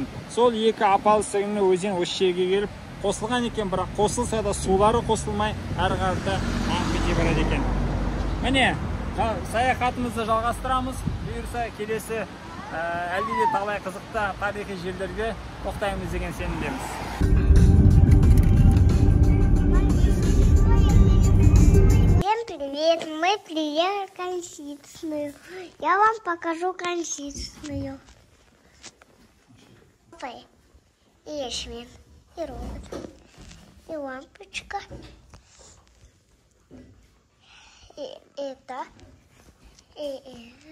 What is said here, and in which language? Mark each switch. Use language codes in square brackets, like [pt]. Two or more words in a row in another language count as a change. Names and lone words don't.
[kk] Сол екі апалы сіңілі өзен осы жерге келіп қосылған екен, бірақ қосылса да сулары қосылмай әрі қарата ағып кете барады екен. Міне, саяхатымызды жалғастырамыз. Бұйырса келесі әлде де талай қызықты тарихи жерлерге тоқтаймыз деген сенімдеміз. [ru] Всем привет! Мы приехали в Конституцию. Я вам покажу Конституцию. И ячмень, и робот, и лампочка, и это, и